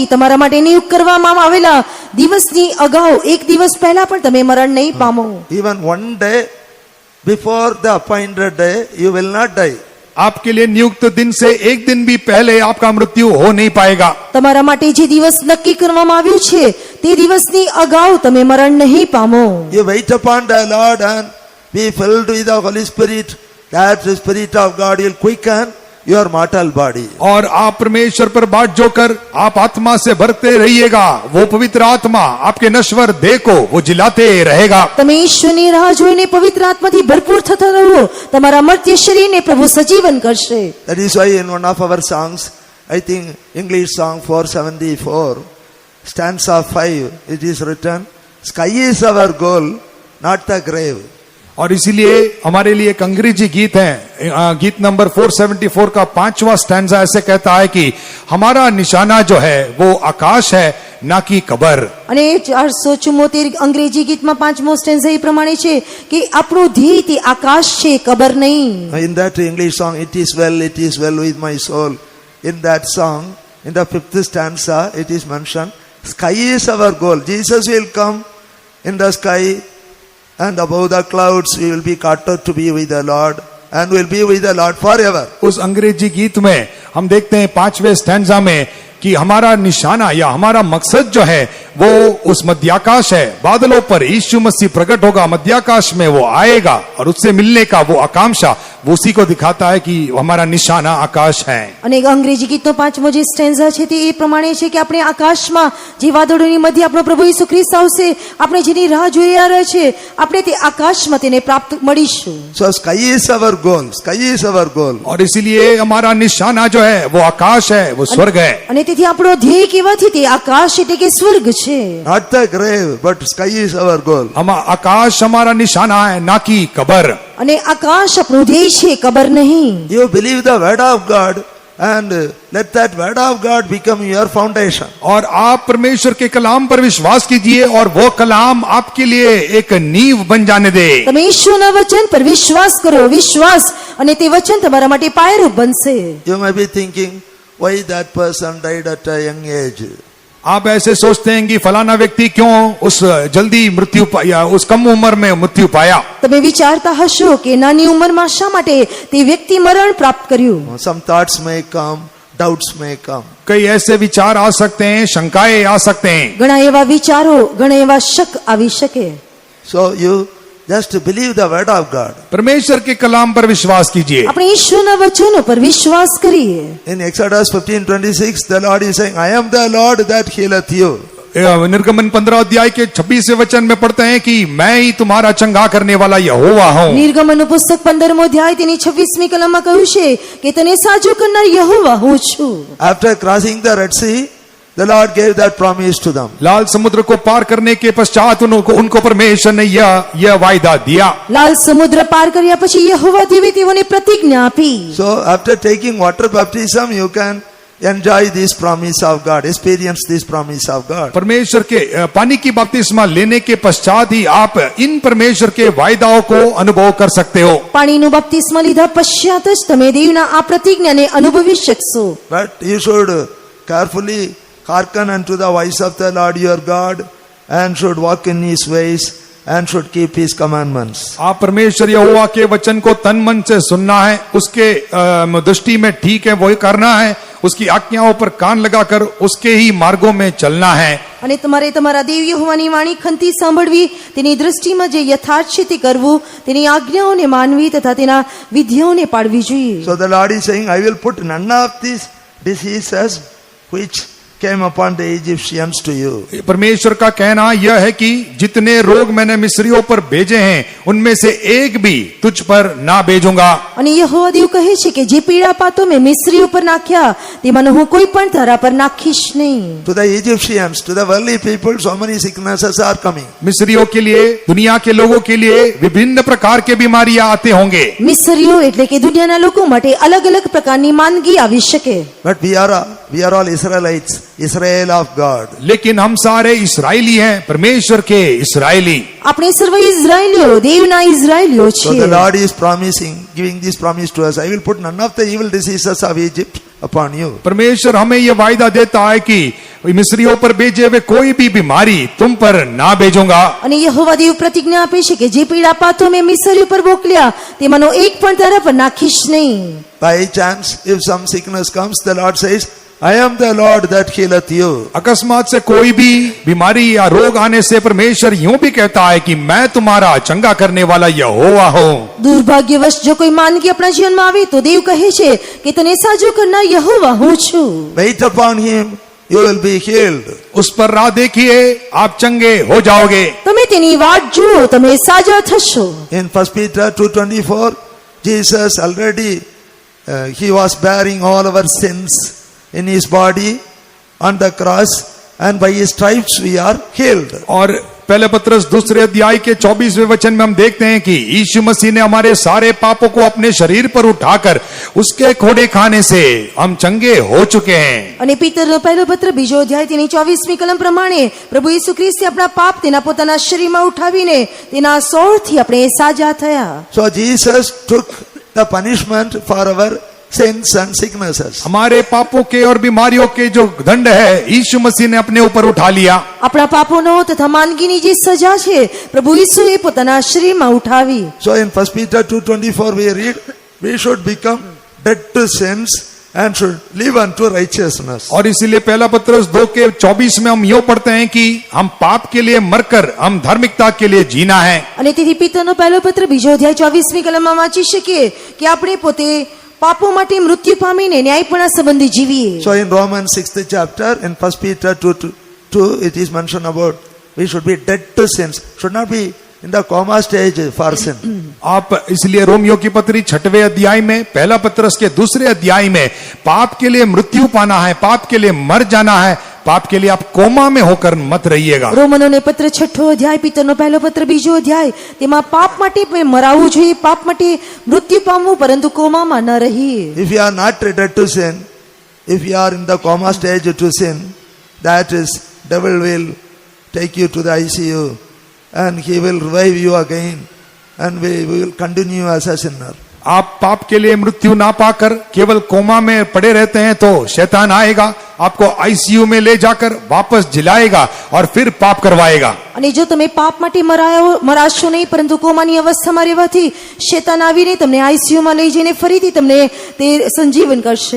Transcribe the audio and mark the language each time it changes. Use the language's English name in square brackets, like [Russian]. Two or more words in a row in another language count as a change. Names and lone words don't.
[Gujarati] તમારા માટે નિયુક્ત કરવામાં આવેલા દિવસની અગાઉ એક દિવસ પહેલા પણ તમે મરણ નહીં પામો. [English] Even one day before the appointed day you will not die. [Hindi] आपके लिए नियुक्त दिन से एक दिन भी पहले आपका मृत्यु हो नहीं पाएगा। [Gujarati] તમારા માટે જે દિવસ નક્કી કરવામાં આવ્યું છે તે દિવસની અગાઉ તમે મરણ નહીં પામો. [English] You wait upon the Lord and be filled with the Holy Spirit, that the Spirit of God will quicken your mortal body. [Hindi] और आप परमेश्वर पर बाट जोकर आप आत्मा से भरते रहिएगा, वो पवित्र आत्मा आपके नश्वर देह को वो जिलाते रहेगा। [Gujarati] તમે ઈશ્વરની રાહ જોઈને પવિત્ર આત્માથી ભરપૂર થતા રહો. તમારા મર્ત્ય શરીરને પ્રભુ સજીવન કરશે. [English] That is why in one of our songs, I think English song 474, stanza 5, it is written, sky is our goal, not the grave. [Hindi] और इसीलिए हमारे लिए एक अंग्रेजी गीत है, गीत नंबर 474 का 5वां स्टैंजा ऐसे कहता है कि हमारा निशाना जो है वो आकाश है ना कि कब्र। [Gujarati] અને 474 અંગ્રેજી ગીતમાં 5મો સ્ટેન્ઝા એ પ્રમાણે છે કે આપણું ધ્યેય તે આકાશ છે, કબર નહીં. [English] In that English song, it is well with my soul. In that song, in the 5th stanza, it is mentioned, sky is our goal. Jesus will come in the sky and above the clouds we will be caught up to be with the Lord and will be with the Lord forever. [Hindi] उस अंग्रेजी गीत में हम देखते हैं 5वें स्टैंजा में कि हमारा निशाना या हमारा मकसद जो है वो उस मध्याकाश है, बादलों पर यीशु मसीह प्रकट होगा, मध्याकाश में वो आएगा और उससे मिलने का वो आकांक्षा वो उसी को दिखाता है कि हमारा निशाना आकाश है। [Gujarati] અને અંગ્રેજી ગીતનો 5મો જે સ્ટેન્ઝા છે તે એ પ્રમાણે છે કે આપણે આકાશમાં જે વાદળોની મધ્ય આપણો પ્રભુ ઈસુ ખ્રિસ્ત આવશે, આપણે જેની રાહ જોઈ રહ્યા છે, આપણે તે આકાશમાં તેને પ્રાપ્ત મળીશું. [English] So sky is our goal. Sky is our goal. [Hindi] और इसीलिए हमारा निशाना जो है वो आकाश है, वो स्वर्ग है। [Gujarati] અને તેથી આપણો ધ્યેય કેવાથી તે આકાશ એટલે કે સ્વર્ગ છે. [English] Not the grave, but sky is our goal. [Hindi] हम आकाश हमारा निशाना है ना कि कब्र। [Gujarati] અને આકાશ આપણું ધ્યેય છે, કબર નહીં. [English] You believe the word of God, and let that word of God become your foundation. [Hindi] और आप परमेश्वर के कलाम पर विश्वास कीजिए और वो कलाम आपके लिए एक नींव बन जाने दे। [Gujarati] તમે ઈશ્વરના વચન પર વિશ્વાસ કરો, વિશ્વાસ અને તે વચન તમારા માટે પાયારૂપ બનશે. [English] You may be thinking, why that person died at a young age? [Hindi] आप ऐसे सोचते हैं कि फलाना व्यक्ति क्यों उस जल्दी मृत्यु पाया, उस कम उम्र में मृत्यु पाया। [Gujarati] તમે વિચારતા હશો કે નાની ઉંમરમાં શા માટે તે વ્યક્તિ મરણ પ્રાપ્ત કર્યું. [English] Some thoughts may come, doubts may come. [Hindi] कई ऐसे विचार आ सकते हैं, शंकाएं आ सकते हैं। [Gujarati] ઘણા એવા વિચારો, ઘણા એવા શક આવી શકે. [English] So you just believe the word of God. [Hindi] परमेश्वर के कलाम पर विश्वास कीजिए। [Gujarati] આપણે ઈશ્વરના વચનો પર વિશ્વાસ કરીએ. [English] In Exodus 15:26, the Lord is saying, I am the Lord that healeth you. [Hindi] निर्गमन 15 अध्याय के 26वें वचन में पढ़ते हैं कि मैं ही तुम्हारा चंगा करने वाला यहोवा हूँ। [Gujarati] નિર્ગમનનું પુસ્તક 15મો અધ્યાય તેની 26મી કલમમાં કહ્યું છે કે તને સાજો કરનાર યહોવા હું છું. [English] After crossing the Red Sea, the Lord gave that promise to them. [Hindi] लाल समुद्र को पार करने के पश्चात उनको परमेश्वर ने यह वायदा दिया। [Gujarati] લાલ સમુદ્ર પાર કર્યા પછી યહોવા દેવે તેઓને પ્રતિજ્ઞા આપી. [English] So after taking water baptism, you can enjoy this promise of God, experience this promise of God. [Hindi] परमेश्वर के पानी की बपतिस्मा लेने के पश्चात ही आप इन परमेश्वर के वायदाओं को अनुभव कर सकते हो। [Gujarati] પાણીનું બપ્તિસ્મા લીધા પશ્ચાત જ તમે દેવના આ પ્રતિજ્ઞાને અનુભવી શકશો. [English] But you should carefully hearken unto the voice of the Lord your God and should walk in his ways and should keep his commandments. [Hindi] आप परमेश्वर यहोवा के वचन को तन मन से सुनना है, उसके दृष्टि में ठीक है वही करना है, उसकी आज्ञाओं पर कान लगाकर उसके ही मार्गों में चलना है। [Gujarati] અને તમારે તમારા દેવ યહોવાની વાણી ખંતી સાંભળવી, તેની દૃષ્ટિમાં જે યથાર્થ છે તે કરવું, તેની આજ્ઞાઓને માનવી તથા તેના વિધિઓને પાળવી જોઈએ. [English] So the Lord is saying, I will put none of these diseases which came upon the Egyptians to you. [Hindi] परमेश्वर का कहना यह है कि जितने रोग मैंने मिस्रियों पर भेजे हैं उनमें से एक भी तुझ पर ना भेजूंगा। [Gujarati] અને યહોવા દેવ કહે છે કે જે પીડાપાતો મેં મિસ્રી ઉપર નાખ્યા તેમાંનો હું કોઈ પણ તારા પર નાખીશ નહીં. [English] To the Egyptians, to the worldly people, so many sicknesses are coming. [Hindi] मिस्रियों के लिए, दुनिया के लोगों के लिए विभिन्न प्रकार के बीमारियां आते होंगे। [Gujarati] મિસ્રીઓ એટલે કે દુનિયાના લોકો માટે અલગ અલગ પ્રકારની માંદગી આવી શકે. [English] But we are all Israelites, Israel of God. [Hindi] लेकिन हम सारे इस्राएली हैं, परमेश्वर के इस्राएली। [Gujarati] આપણે સર્વ ઇઝરાયલીઓ દેવના ઇઝરાયલીઓ [English] So the [Gujarati] છીએ. [English] Lord is promising, giving this promise to us, I will put none of the evil diseases of Egypt upon you. [Hindi] परमेश्वर हमें यह वायदा देता है कि मिस्रियों पर भेजे हुए कोई भी बीमारी तुम पर ना भेजूंगा। [Gujarati] અને યહોવા દેવ પ્રતિજ્ઞા આપે છે કે જે પીડાપાતો મેં મિસ્રી ઉપર મોકલ્યા તેમાંનો એક પણ તારા પર નાખીશ નહીં. [English] By chance, if some sickness comes, the Lord says, I am the Lord that healeth you. [Hindi] अकस्मात से कोई भी बीमारी या रोग आने से परमेश्वर यूं भी कहता है कि मैं तुम्हारा चंगा करने वाला यहोवा हूँ। [Gujarati] દુર્ભાગ્યવશ જો કોઈ માંદગી આપણા જીવનમાં આવે તો દેવ કહે છે કે તને સાજો કરનાર યહોવા હું છું. [English] Wait upon him, you will be healed. [Hindi] उस पर राह देखिए, आप चंगे हो जाओगे। [Gujarati] તમે તેની વાટ જુઓ, તમે સાજા થશો. [English] In 1 Peter 2:24, Jesus already, he was bearing all our sins in his body on the cross, and by his stripes we are healed. [Hindi] और पहले पत्रस दूसरे अध्याय के 24वें वचन में हम देखते हैं कि यीशु मसीह ने हमारे सारे पापों को अपने शरीर पर उठाकर उसके खोड़े खाने से हम चंगे हो चुके हैं। [Gujarati] અને પિતરનો પહેલો પત્ર બીજો અધ્યાય તેની 24મી કલમ પ્રમાણે પ્રભુ ઈસુ ખ્રિસ્તે આપણા પાપ તેના પોતાના શરીરમાં ઉઠાવીને તેના સોળથી આપણે સાજા થયા. [English] So Jesus took the punishment for our sins and sicknesses. [Hindi] हमारे पापों के और बीमारियों के जो दंड है यीशु मसीह ने अपने ऊपर उठा लिया। [Gujarati] આપણા પાપોનો તથા માંદગીની જે સજા છે પ્રભુ ઈસુએ પોતાના શરીરમાં ઉઠાવી. [English] So in 1 Peter 2:24 we read, we should become dead to sins and should live unto righteousness. [Hindi] और इसीलिए पहला पत्रस 2 के 24 में हम यूं पढ़ते हैं कि हम पाप के लिए मरकर हम धार्मिकता के लिए जीना है। [Gujarati] અને તેથી પિતરનો પહેલો પત્ર બીજો અધ્યાય 24મી કલમમાં વાંચી શકીએ કે આપણે પોતે પાપો માટે મૃત્યુ પામીને ન્યાયપણા સંબંધી જીવીએ. [English] So in Romans 6th chapter, in 1 Peter 2, it is mentioned about we should be dead to sins, should not be in the coma stage for sin. [Hindi] आप इसलिए रोमियो की पत्री 6वें अध्याय में, पहला पत्रस के दूसरे अध्याय में पाप के लिए मृत्यु पाना है, पाप के लिए मर जाना है, पाप के लिए आप कोमा में होकर मत रहिएगा। [Gujarati] રોમનોને પત્ર 6ઠો અધ્યાય પિતરનો પહેલો પત્ર બીજો અધ્યાય તેમાં પાપ માટે મરાવું જોઈએ, પાપ માટે મૃત્યુ પામવું, પરંતુ કોમામાં ન રહીએ. [English] If you are not dead to sin, if you are in the coma stage to sin, that is, devil will take you to the ICU and he will revive you again and we will continue as a sinner. [Hindi] आप पाप के लिए मृत्यु ना पाकर केवल कोमा में पड़े रहते हैं तो शैतान आएगा, आपको आईसीयू में ले जाकर वापस जिलाएगा और फिर पाप करवाएगा. [Gujarati] અને જો તમે પાપ માટે મરાશો નહીં, પરંતુ કોમાની અવસ્થામાં રહેવાથી શેતાન આવીને તમને આઈસીયુમાં લઈ જઈને ફરીથી તમને તે સંજીવન કરશે.